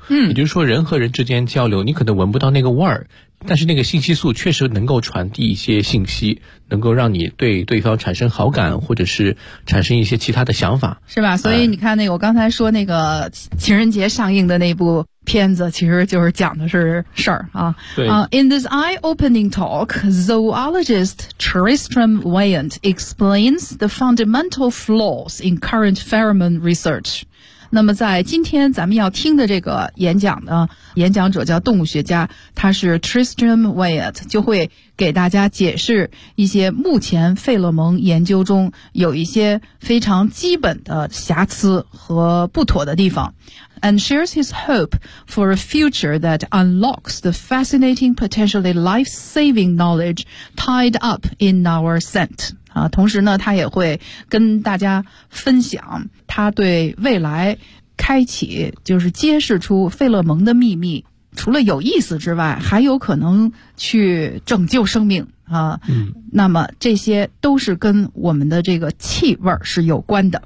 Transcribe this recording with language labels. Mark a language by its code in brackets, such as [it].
[zh] 也就是说人和人之间交流，你可能闻不到那个味儿，但是那个信息素确实能够传递一些信息，能够让你对对方产生好感，或者是产生一些其他的想法，是吧？所以你看那个我刚才说那个情人节上映的那部片子，其实就是讲的是事儿啊。 [en] In this eye-opening talk, zoologist Tristram Wyatt explains the fundamental flaws in current pheromone research. [zh] 那么在今天咱们要听的这个演讲呢，演讲者叫动物学家，他是 Tristram Wyatt， 就会给大家解释一些目前费洛蒙研究中有一些非常基本的瑕疵和不妥的地方。 [en] And shares his hope for a future that unlocks the fascinating, potentially life-saving knowledge tied up in our scent. [zh] 啊，同时呢，他也会跟大家分享他对未来开启，就是揭示出费洛蒙的秘密，除了有意思之外，还有可能去拯救生命。啊，那么这些都是跟我们的这个气味是有关的。